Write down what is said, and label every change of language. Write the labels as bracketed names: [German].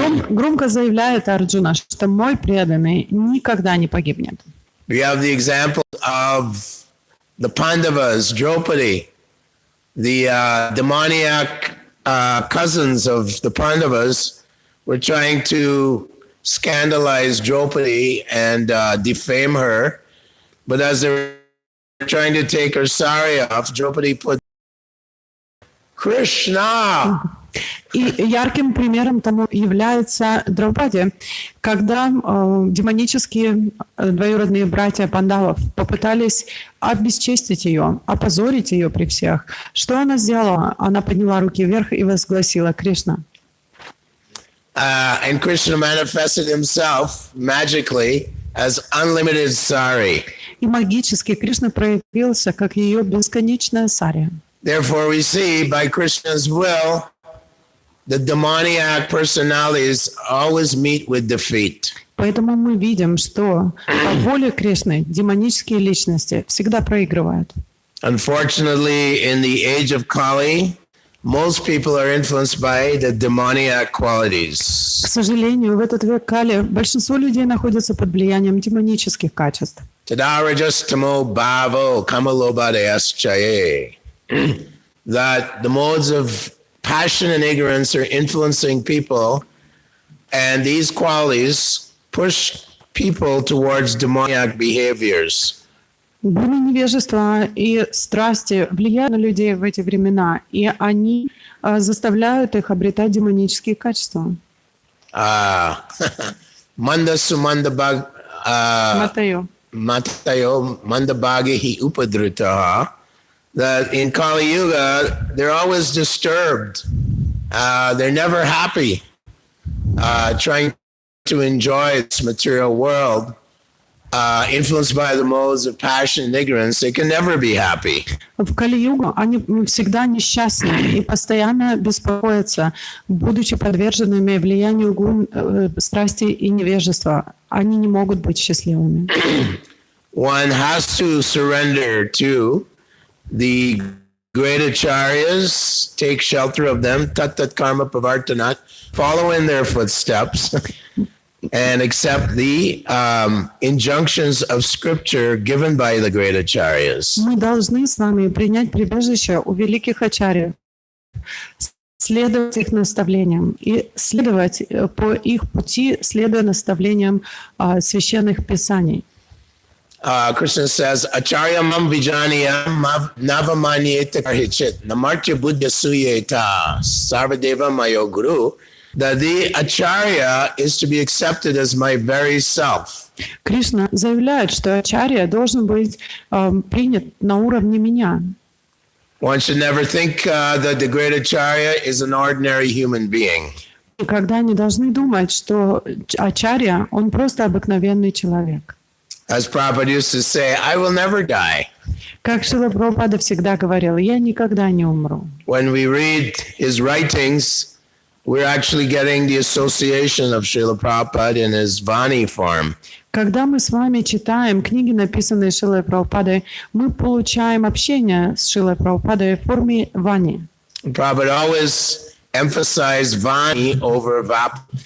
[Russian] Громко заявляет Арджуна, что мой преданный никогда не погибнет. [English] We have the example of the Pandavas, Draupadi, the demoniac cousins of the Pandavas were trying to scandalize Draupadi and defame her. But as they were trying to take her sari off, Draupadi put Krishna. [Russian] И ярким примером тому является Драупади, когда демонические двоюродные братья Пандавов попытались обесчестить ее, опозорить ее при всех. Что она сделала? Она подняла руки вверх и возгласила Кришна. [English] And Krishna manifested himself magically as unlimited sari. [Russian] И магически Кришна проявился как ее бесконечная сария. [English] Therefore, we see by Krishna's will, the demoniac personalities always meet with defeat. [Russian] Поэтому мы видим, что по воле Кришны демонические личности всегда проигрывают. [English] Unfortunately, in the age of Kali, most people are influenced by the demoniac qualities. [Russian] К сожалению, в этот век Кали большинство людей находятся под влиянием демонических качеств. [Sanskrit] Tadarajastamo bhavo kamalobadayaschaye. [English] That the modes of passion and ignorance are influencing people, and these qualities push people towards demoniac behaviors. [Russian] Бури невежества и страсти влияют на людей в эти времена, и они заставляют их обретать демонические качества. [Sanskrit] Manda sumanda bag Matayo mandabagi upadritaha. [English] That in Kali Yuga, they're always disturbed. They're never happy, trying to enjoy this material world, influenced by the modes of passion and ignorance. They can never be happy. [Russian] В Кали-югу они всегда несчастны и постоянно беспокоятся, будучи подверженными влиянию страсти и невежества. Они не могут быть счастливыми. [English] One has to surrender to the great acharyas, take shelter of them, [Sanskrit] tat karma pavartanat, [English] follow in their footsteps, and accept the injunctions of scripture given by the great acharyas. [Russian] Мы должны с вами принять прибежище у великих ачарьев, следовать их наставлениям и следовать по их пути, следуя наставлениям священных писаний. [English] Krishna says, [Sanskrit] Acharya mam vijaniyam navamanyeta karhichit namartya buddha suyeta sarvadeva mayo guru. [English] That the Acharya is to be accepted as my very self. [Russian] Кришна заявляет, что ачарья должен быть принят на уровне меня. [English] One should never think that the great Acharya is an ordinary human being. [Russian] Никогда не должны думать, что ачарья, он просто обыкновенный человек. [English] As Prabhupada used to say, I will never die. [Russian] Как Шрила Прабхупада всегда говорил, я никогда не умру. [English] When we read his writings, we're actually getting the association of Srila Prabhupada in his Vani form. [Russian] Когда мы с вами читаем книги, написанные Шрилой Прабхупадой, мы получаем общение с Шрилой Прабхупадой в форме вани. [English] Prabhupada always emphasized Vani over Vap.